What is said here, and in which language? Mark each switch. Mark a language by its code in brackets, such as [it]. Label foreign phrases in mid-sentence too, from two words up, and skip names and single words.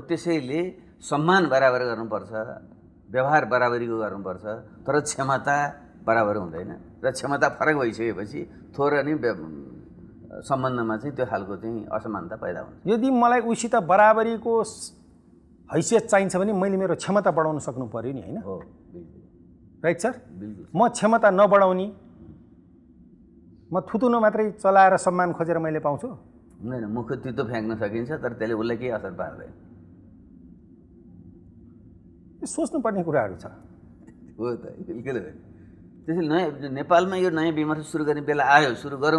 [ne] त्यसैले सम्मान बराबर गर्नुपर्छ, व्यवहार बराबरीको गर्नुपर्छ, तर क्षमता बराबर हुँदैन। र क्षमता फरक भइसकेपछि थोरै नै सम्बन्धमा चाहिँ त्यो खालको चाहिँ असमानता पैदा हुन्छ। यदि मलाई उसित बराबरीको हैसियत चाहिन्छ भने मैले मेरो क्षमता बढाउन सक्नु पर्यो नि, होइन? हो, बिल्कुल। [en] right sir? [ne] बिल्कुल। म क्षमता नबढाउने, म थुतुनो मात्रै चलाएर सम्मान खोजेर मैले पाउँछु? हुँदैन। मुख तितो फ्याँक्न सकिन्छ, तर त्यसले उसलाई केही असर पार्दैन। सोच्नुपर्ने कुराहरू छ। हो त, बिल्कुल हो। त्यसैले नयाँ नेपालमा यो नयाँ विमर्श सुरु गर्ने बेला आयो, सुरु गरौँ।